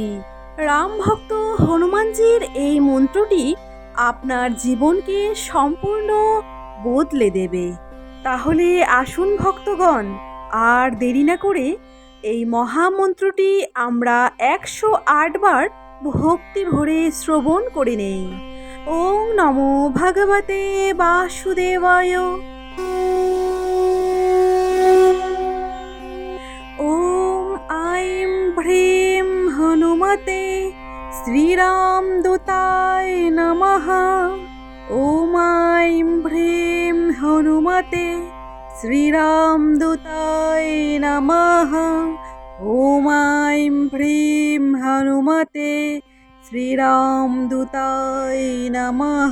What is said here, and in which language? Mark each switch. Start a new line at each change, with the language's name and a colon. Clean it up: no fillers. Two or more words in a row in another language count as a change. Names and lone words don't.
Bangla: রাম ভক্ত হনুমানজির এই মন্ত্রটি আপনার জীবনকে সম্পূর্ণ বদলে দেবে। তাহলে আসুন ভক্তগণ, আর দেরি না করে এই মহামন্ত্রটি আমরা 108 বার ভক্তি ভরে শ্রবণ করে নেই।
Sanskrit: ওম নমো ভগবতে বাসুদেবায়। ওম আইম ভ্রীম হনুমতে শ্রীরামদূতায় নমঃ। ওম আইম ভ্রীম হনুমতে শ্রীরামদূতায় নমঃ। ওম আইম ভ্রীম হনুমতে শ্রীরামদূতায় নমঃ।